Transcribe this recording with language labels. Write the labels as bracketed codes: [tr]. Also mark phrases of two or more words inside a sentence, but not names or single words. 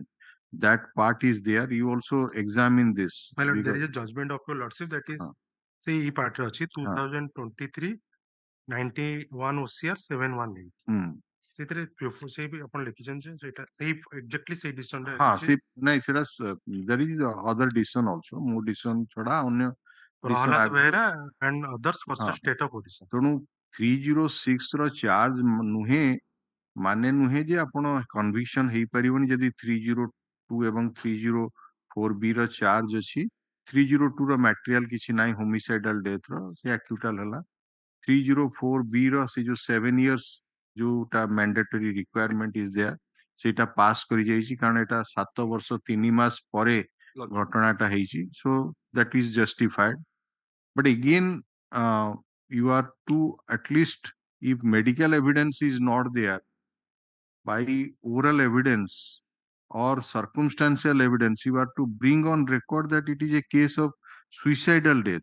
[en] That part is there. You also examine this. My lord, there because- is a judgment of your lordship that is Huh. say e part ଅଛି 2023 91 OCR 718 Hmm. [or] ସେଥିରେ ସେ ବି ଆପଣ ଲେଖିଛନ୍ତି ଯେ ସେଇଟା ସେଇ ଏକ୍ଜାକ୍ଟଲି ସେଇ ଡିସିସନ ରେ ହଁ ଅଛି ସେ ନାଇଁ ସେଟା [en] there is other decision also, [or] ମୋ decision ଛଡା ଅନ୍ୟ decision [en] ପ୍ରହ୍ଲାଦ ବେହେରା and others [or] ହଁ। [en] versus state of Odisha। [or] ତେଣୁ 306 ର ଚାର୍ଜ ନୁହେଁ, ମାନେ ନୁହେଁ ଯେ ଆପଣ କନଭିକ୍ସନ ହେଇପାରିବନି ଯଦି 302 ଏବଂ 304B ର ଚାର୍ଜ ଅଛି। 302 ର ମ୍ୟାଟେରିଆଲ କିଛି ନାହିଁ [en] homicidal death [or] ର, ସେ ଆକ୍ୟୁଟାଲ ହେଲା। 304B ର ସେ ଯୋଉ 7 years ଯୋଉଟା [en] mandatory requirement is there, [or] ସେଇଟା ପାସ୍ କରି ଯାଇଛି, କାରଣ ଏଟା 7 ବର୍ଷ 3 ମାସ ପରେ ଘଟଣାଟା ହେଇଛି। [en] So that is justified. But again, you are to at least, if medical evidence is not there, by oral evidence or circumstantial evidence, you are to bring on record that it is a case of suicidal death.